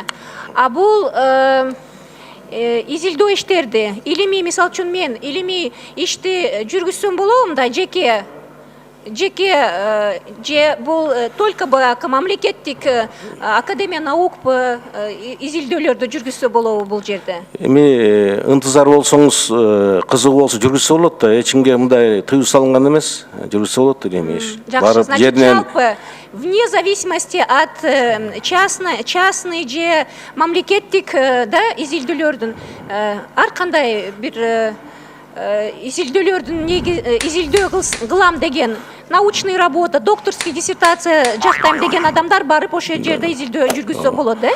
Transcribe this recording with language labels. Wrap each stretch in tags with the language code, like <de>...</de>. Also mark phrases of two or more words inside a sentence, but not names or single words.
<ky>А бул изилдөө иштерди илимий, мисалы үчүн мен илимий ишти жүргүзсөм болобу да, жеке же бул только мамлекеттик</ky> <ru>академия наук</ru> <ky>изилдөөлөрдү жүргүзсө болобу бул жерде? Эми ынтызар болсоңуз, кызыгуу болсо жүргүзсө болот да, эч кимге мындай тыюу салынган эмес, жүргүзсө болот дейм иш. Жакшы, значит, жалпы</ky> <ru>вне зависимости от частный</ru> <ky>же мамлекеттик изилдөөлөрдүн ар кандай бир изилдөөлөрдүн изилдөө кылам деген</ky> <ru>научный работа, докторский диссертация</ru> <ky>жактайм деген адамдар барып ошол жерде изилдөө жүргүзсө болот да?</ky>